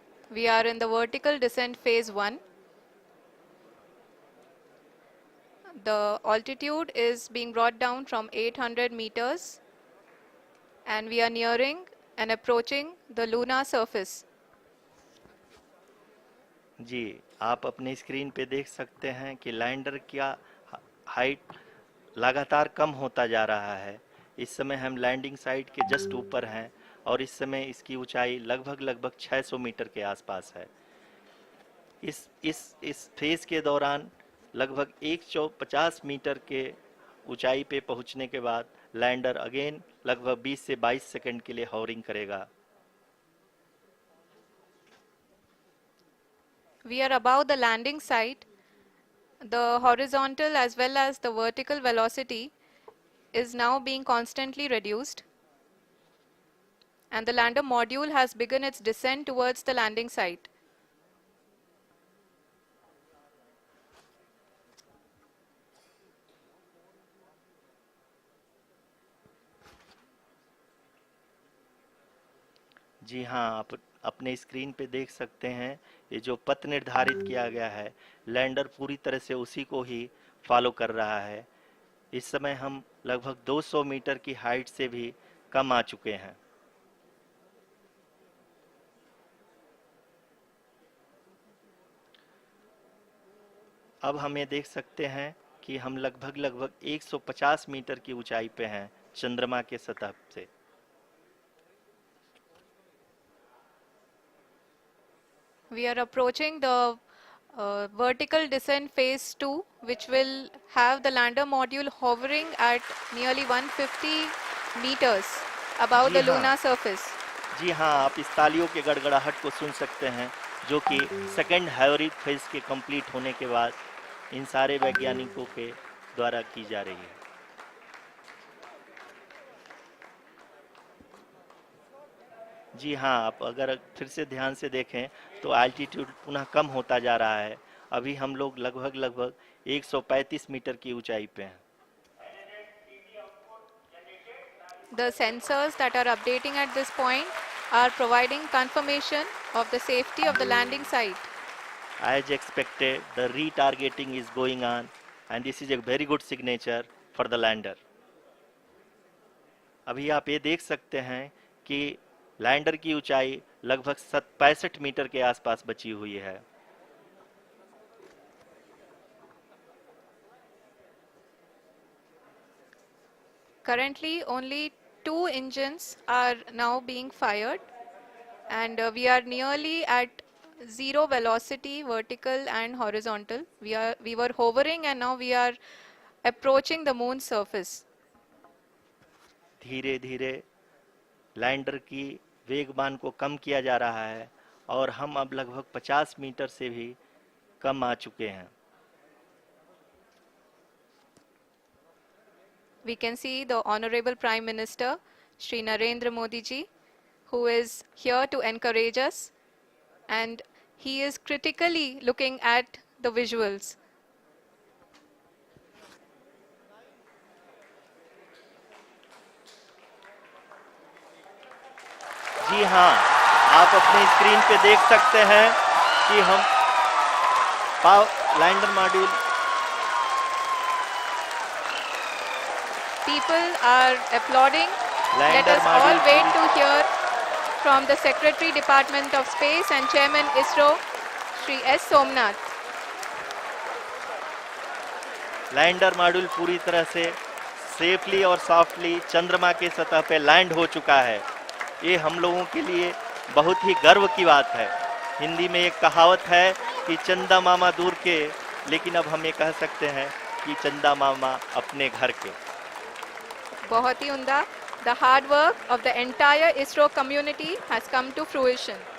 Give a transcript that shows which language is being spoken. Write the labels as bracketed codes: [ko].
[en] We are in the vertical descent phase 1. The altitude is being brought down from 800 meters and we are nearing and approaching the lunar surface. [hi] जी, आप अपने screen पे देख सकते हैं कि lander का height लगातार कम होता जा रहा है। इस समय हम लैंडिंग साइट के जस्ट ऊपर हैं और इस समय इसकी ऊंचाई लगभग 600 मीटर के आसपास है। इस फेज के दौरान लगभग 150 मीटर के ऊंचाई पे पहुंचने के बाद लैंडर अगेन लगभग 20 से 22 सेकंड के लिए हॉवरिंग करेगा। [en] We are above the landing site. The horizontal as well as the vertical velocity is now being constantly reduced. And the lander module has begun its descent towards the landing site. [hi] जी हाँ, आप अपने screen पे देख सकते हैं ये जो पथ निर्धारित किया गया है, लैंडर पूरी तरह से उसी को ही फॉलो कर रहा है। इस समय हम लगभग 200 मीटर की हाइट से भी कम आ चुके हैं। अब हम ये देख सकते हैं कि हम लगभग 150 मीटर की ऊंचाई पे हैं चंद्रमा के सतह से। [en] We are approaching the vertical descent phase 2, which will have the lander module hovering at nearly 150 meters above the lunar surface. [hi] जी हाँ, आप इस तालियों के गड़गड़ाहट को सुन सकते हैं, जो कि सेकंड हाइब्रिड फेज के कंप्लीट होने के बाद इन सारे वैज्ञानिकों के द्वारा की जा रही है। जी हाँ, आप अगर फिर से ध्यान से देखें तो एल्टीट्यूड पुनः कम होता जा रहा है। अभी हम लोग लगभग 135 मीटर की ऊंचाई पे हैं। [en] The sensors that are updating at this point are providing confirmation of the safety of the landing site. As expected, the retargeting is going on and this is a very good signature for the lander. [hi] अभी आप ये देख सकते हैं कि lander की ऊंचाई लगभग 65 मीटर के आसपास बची हुई है। [en] Currently, only 2 engines are now being fired, and we are nearly at zero velocity, vertical and horizontal. We were hovering, and now we are approaching the moon's surface. [hi] धीरे धीरे लैंडर की वेगमान को कम किया जा रहा है और हम अब लगभग 50 मीटर से भी कम आ चुके हैं। [en] We can see the Honorable Prime Minister, Shri Narendra Modi ji, who is here to encourage us, and he is critically looking at the visuals. [hi] जी हाँ, आप अपने स्क्रीन पे देख सकते हैं कि हम lander module [en] People are applauding. Let us all wait to hear from the Secretary Department of Space and Chairman ISRO, Shri S. Somnath. [hi] Lander module पूरी तरह से सेफली और सॉफ्टली चंद्रमा के सतह पे लैंड हो चुका है। ये हम लोगों के लिए बहुत ही गर्व की बात है। हिंदी में एक कहावत है कि चंदा मामा दूर के, लेकिन अब हम ये कह सकते हैं कि चंदा मामा अपने घर के। बहुत ही उम्दा. [en] The hard work of the entire ISRO community has come to fruition.